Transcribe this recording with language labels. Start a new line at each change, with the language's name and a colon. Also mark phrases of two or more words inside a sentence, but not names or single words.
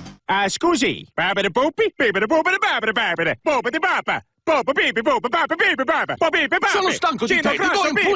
Italian: Scusi. Babidi boopi, bibidi boopidi babidi babidi, boopidi bapa. Bopa bibi bopa bapa bibi baba, bopa bibi baba. Sono stanco di te, ti do in pugno